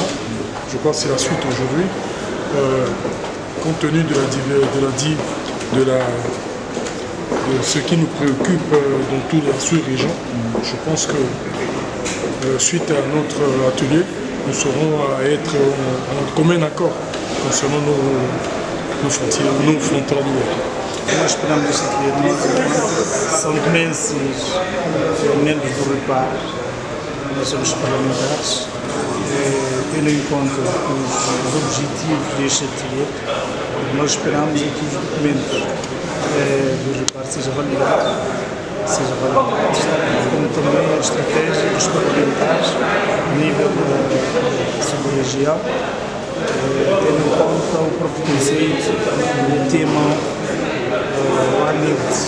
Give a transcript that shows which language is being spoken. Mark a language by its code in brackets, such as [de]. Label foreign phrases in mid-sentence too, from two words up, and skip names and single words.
[fr] Je crois que c'est la suite aujourd'hui. Compte tenu de ce qui nous préoccupe dans toutes les sous-régions, je pense que suite à notre atelier, nous serons à être en commun accord concernant nos frontières. [pt] Nós esperamos que são imensos membros do Répar, nós somos parlamentares, tendo em conta os objetivos deste ateliê, nós esperamos que os documentos do Répar sejam validados seja valorizados, como também a estratégia dos parlamentares a nível da sub-região, tendo em conta o próprio conceito do tema Limite.